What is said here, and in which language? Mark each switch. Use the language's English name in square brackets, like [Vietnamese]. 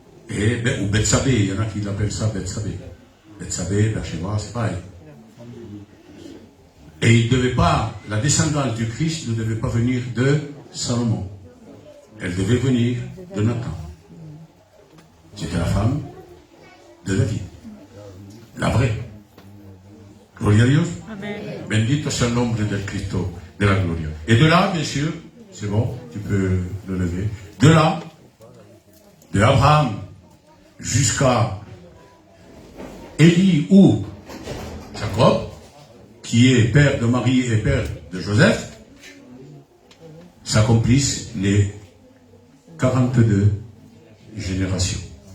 [French] Ou Bethsabée, il y en a qui l'appellent ça Bethsabée. Bethsabée, Bercheba, c'est pareil. Et il devait pas, la descendance du Christ ne devait pas venir de Salomon. Elle devait venir de Nathan. C'était la femme de David. La vraie. [Spanish] Gloria a Dios. Amen. Bendito sea el nombre del Cristo de la Gloria. [French] Et de là, bien sûr, c'est bon, tu peux le lever. De là, de Abraham jusqu'à Élie ou Jacob, qui est père de Marie et père de Joseph, s'accomplissent les 42 générations.